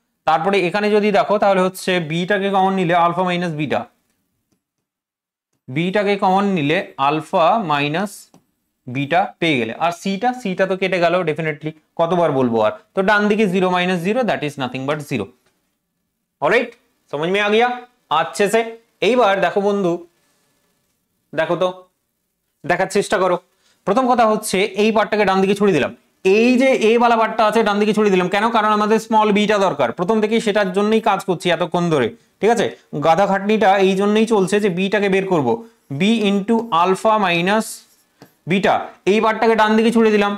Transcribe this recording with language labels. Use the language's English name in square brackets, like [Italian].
[Bangla] তারপরে এখানে যদি দেখো তাহলে হচ্ছে বিটাকে কমন নিলে আলফা মাইনাস বিটা, বিটাকে কমন নিলে আলফা মাইনাস বিটা পেয়ে গেলে, আর সিটা তো কেটে গেল ডেফিনেটলি, কতবার বলবো আর, তো ডান দিকে 0 - 0 that is nothing but 0। [Hindi] Alright, समझ में आ गया अच्छे से। [Bangla] এইবার দেখো বন্ধু, দেখো তো, দেখার চেষ্টা করো। প্রথম কথা হচ্ছে এই পার্টটাকে ডান দিকে ছড়িয়ে দিলাম, এই যে এ বালা পার্টটা আছে ডান দিকে ছড়িয়ে দিলাম, কেন, কারণ আমাদের স্মল বিটা দরকার, প্রথম থেকেই সেটার জন্যই কাজ করছি এতক্ষণ ধরে, ঠিক আছে। গাধা খাটনিটা এই জন্যই চলছে যে বিটাকে বের করব, B into alpha minus beta, এই পার্টটাকে ডান দিকে ছড়িয়ে দিলাম।